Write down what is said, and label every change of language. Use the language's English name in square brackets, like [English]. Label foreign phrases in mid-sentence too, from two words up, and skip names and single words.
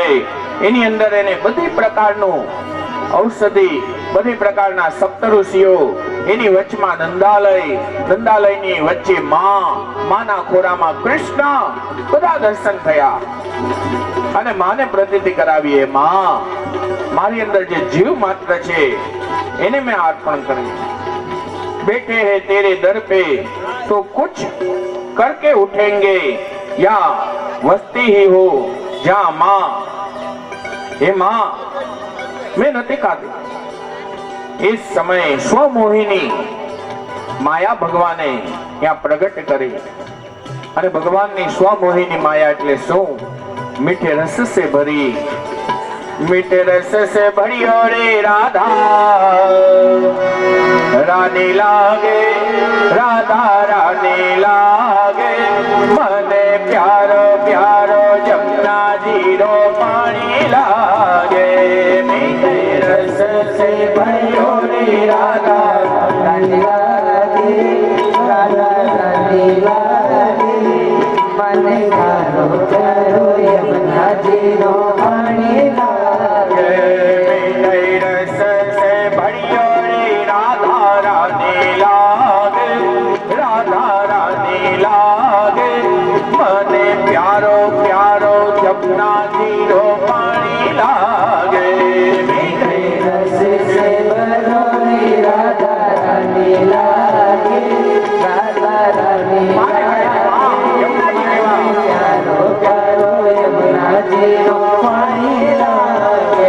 [Gujarati] એની અંદર એને બધી પ્રકારનું ઔષધિ, બધી પ્રકારના સપ્તઋષિઓ, એની વચમાં નંદાલય, નંદાલયની વચ્ચે માના ખોરામાં કૃષ્ણ, બધા દર્શન થયા. અને માને પ્રતીતિ કરાવી, માં મારી અંદર જે જીવ માત્ર છે એને મેં અર્પણ કરી. [Hindi] बैठे हैं तेरे दर पे तो कुछ करके उठेंगे या वस्ती ही हो जहां मां. हे मां, मैं [Gujarati] નથી ખાધી. એ સમયે સ્વમોહિની માયા ભગવાને ત્યાં પ્રગટ કરી. અને ભગવાનની સ્વમોહિની માયા એટલે શું? [Hindi] मीठे रस से भरी, मीठे रस से भरियो रे राधा, रानी लागे राधा रानी लागे, मने प्यारो प्यारो जमुना जीरो पानी लागे. मीठे रस से भरियो रे राधा रानी लागे, राधा रानी लागे, [Gujarati] મને તારો પ્યારો યમુના જીનો પાણી લાગે. [Hindi] मीठे रस से भरियो रे राधा रानी लागे, राधा रानी लागे, मने प्यारो प्यारो जमुना जीरो पानी लागे. मीठे रस से भरो रे राधा रानी लागे, राधा रानी प्यारो प्यारो यमुना जीनो पाणी लागे.